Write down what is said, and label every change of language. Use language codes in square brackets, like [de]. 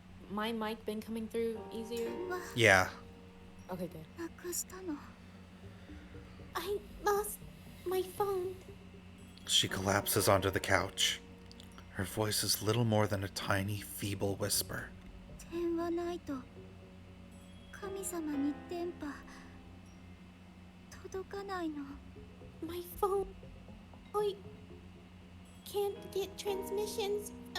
[en] My mic been coming through easier? は Yeah. Okay, good. [ja] なくしたの。 [en] I lost my phone. She collapses onto the couch. Her voice is little more than a tiny, feeble whisper. [ja] 電話ないと神様に電波届かないの。 [en] My phone. I can't get transmissions.